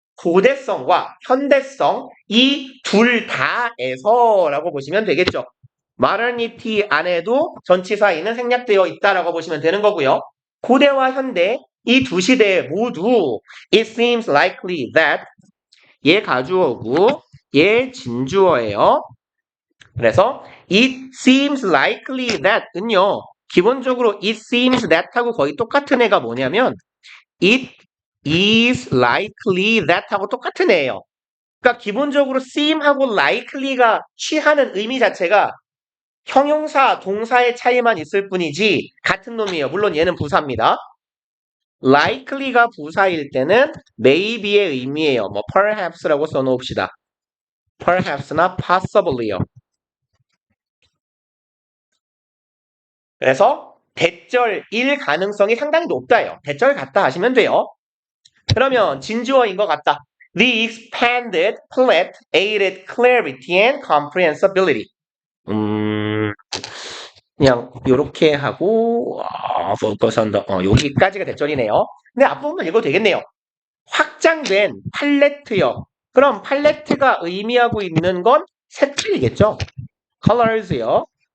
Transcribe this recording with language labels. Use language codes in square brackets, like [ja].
[ko] 고대성과 현대성 이 둘 다에서라고 보시면 되겠죠. modernity 안에도 전치사인은 생략되어 있다라고 보시면 되는 거고요. 고대와 현대 이 두 시대 모두 [en] it seems likely that [ko] 얘 가주어고 얘 진주어예요. 그래서 [en] it seems likely that은요. [ko] 기본적으로 [en] it seems that [ko] 하고 거의 똑같은 애가 뭐냐면 [en] it is likely that [ko] 하고 똑같은 애예요. 그러니까 기본적으로 seem하고 likely가 취하는 의미 자체가 형용사, 동사의 차이만 있을 뿐이지 같은 놈이에요. 물론 얘는 부사입니다. likely가 부사일 때는 maybe의 의미예요. 뭐 perhaps라고 써놓읍시다. perhaps나 possibly요. 그래서 대절일 가능성이 상당히 높다예요. 대절 같다 하시면 돼요. 그러면 진주어인 것 같다. [en] The expanded palette aided clarity and comprehensibility. [ko] 그냥 요렇게 하고 [en] focus on the [ko] 여기까지가 대절이네요. 근데 앞부분만 읽어도 되겠네요. 확장된 팔레트요. 그럼 팔레트가 의미하고 있는 건 색깔이겠죠. colors요.